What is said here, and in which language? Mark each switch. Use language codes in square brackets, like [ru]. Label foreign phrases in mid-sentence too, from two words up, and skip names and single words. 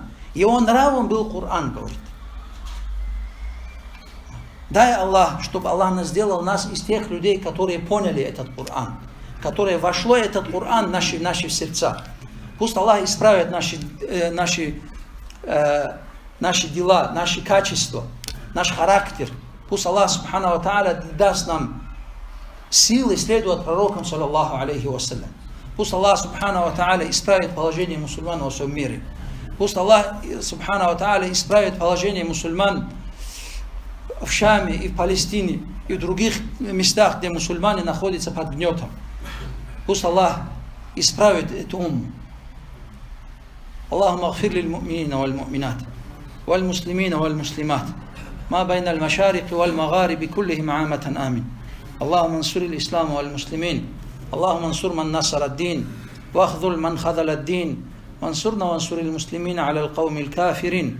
[ru] Его нравом был Коран, говорит. Дай Аллах, чтобы Аллах сделал нас из тех людей, которые поняли этот Коран, которые вошло этот Коран в наши сердца. Пусть Аллах исправит наши дела, наши качества, наш характер. Пусть Аллах [ar] سبحانه وتعالى [ru] даст нам силы следовать пророкам, [ar] صلى الله عليه وسلم. [ru] Пусть Аллах [ar] سبحانه وتعالى [ru] исправит положение мусульман во всем мире. Пусть Аллах [ar] سبحانه وتعالى [ru] исправит положение мусульман в Шаме и в Палестине и в других местах, где мусульмане находятся под гнетом. Пусть Аллах исправит эту умму. [ar] اللهم اغفر للمؤمنين والمؤمنات والمسلمين والمسلمات ما بين المشارق والمغارب كلهم عامة آمين. اللهم انصر الإسلام والمسلمين. اللهم انصر من نصر الدين واخذل من خذل الدين وانصرنا وانصر المسلمين على القوم الكافرين.